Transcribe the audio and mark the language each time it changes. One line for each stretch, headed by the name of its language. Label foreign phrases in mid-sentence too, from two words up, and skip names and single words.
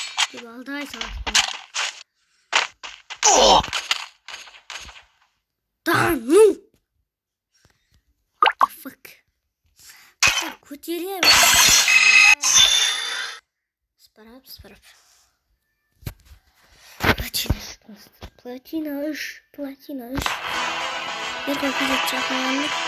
Kazakh: деп алдай салады.
Russian: Да ну!
English: What the fuck?
Kazakh: Көтерем. Спарап. Платина 3. Еркін күзет жақынланды.